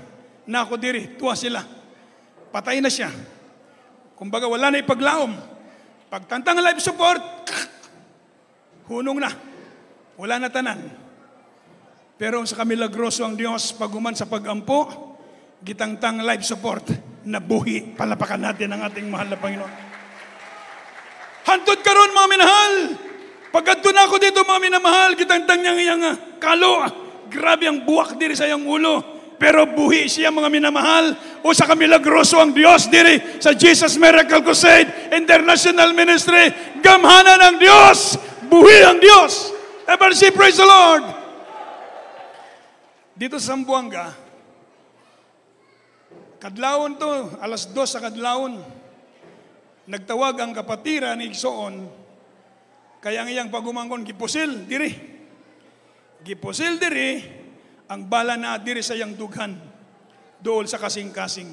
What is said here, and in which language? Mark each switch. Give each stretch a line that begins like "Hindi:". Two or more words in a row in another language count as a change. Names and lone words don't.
Cebuano: Na ako diri, tuwa sila. Patay na siya. Kumbaga wala na ipaglaom. Pagtantang
English: life support,
Cebuano: hunong na. Wala na tanan. Pero sa kamilagroso ang Diyos, paguman sa pagampo, gitangtang
English: life support,
Cebuano: nabuhi.
Filipino: Palapakan natin ang ating mahal na Panginoon.
Cebuano: Hantod karon mga minahal. Pagkadto na ako dito mga minamahal, gitangtang niyang iyang kalo. Grabe ang buwak diri sa iyang ulo. Pero buhi siya mga minamahal. O sa kamilagroso ang Diyos diri sa Jesus Miracle Crusade International Ministry. Gamhanan ng Diyos. Buhi ang Diyos.
English: Everybody say praise the Lord.
Cebuano: Dito sa Zamboanga, kadlawon to, 2:00 sa kadlawon, nagtawag ang kapatira ni Igsoon, kaya ang iyang pagumangkon, gipusil diri. Gipusil diri, ang bala na diri sa iyang dughan, dool sa kasing-kasing.